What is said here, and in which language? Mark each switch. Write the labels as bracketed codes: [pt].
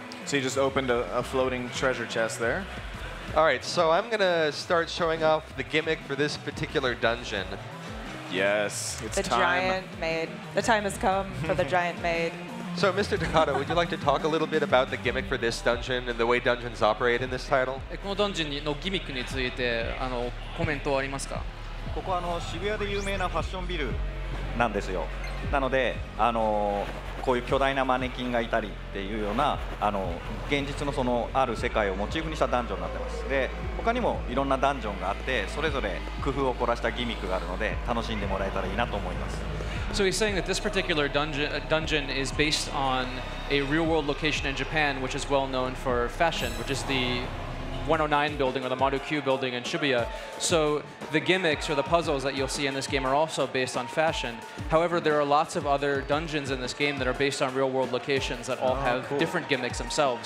[en] So you just opened a floating treasure chest there. All right, so I'm going to start showing off the gimmick for this particular dungeon. Yes, it's the time. Giant Maid. The time has come for the Giant Maid. So, Mr. Takata, would you like to talk a little bit about the gimmick for this dungeon and the way dungeons operate in this title? [ja] このダンジョンのギミックについてコメントはありますか？ここは渋谷で有名なファッションビルなんですよ。なのでこういう巨大なマネキンがいたりっていうような現実のある世界をモチーフにしたダンジョンになってます。で他にもいろんなダンジョンがあってそれぞれ工夫を凝らしたギミックがあるので楽しんでもらえたらいいなと思います。 [en] So he's saying that this particular dungeon is based on a real-world location in Japan, which is well known for fashion, which is the 109 building or the Maru Q building in Shibuya. So the gimmicks or the puzzles that you'll see in this game are also based on fashion. However, there are lots of other dungeons in this game that are based on real-world locations that all have different gimmicks themselves.